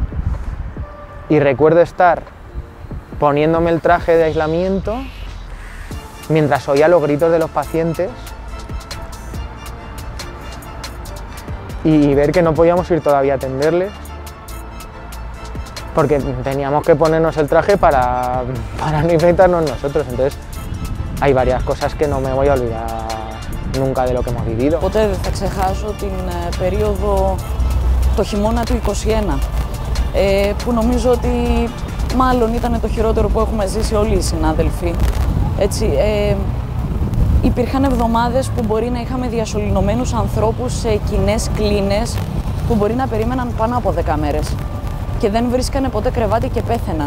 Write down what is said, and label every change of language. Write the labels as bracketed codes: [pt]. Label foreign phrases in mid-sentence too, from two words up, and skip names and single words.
[es] Y recuerdo estar poniéndome el traje de aislamiento mientras oía los gritos de los pacientes y ver que no podíamos ir todavía a atenderles porque teníamos que ponernos el traje para no infectarnos nosotros. Entonces hay varias cosas que no me voy a olvidar nunca de lo que hemos vivido. [el] Ποτέ δεν θα ξεχάσω την περίοδο, το χειμώνα του 2021, που νομίζω ότι μάλλον ήταν το χειρότερο που έχουμε ζήσει όλοι οι συνάδελφοι. Έτσι, υπήρχαν εβδομάδες που μπορεί να είχαμε διασωληνωμένους ανθρώπους σε κοινές κλίνες που μπορεί να περίμεναν πάνω από 10 μέρες και δεν βρίσκανε ποτέ κρεβάτι και πέθαιναν.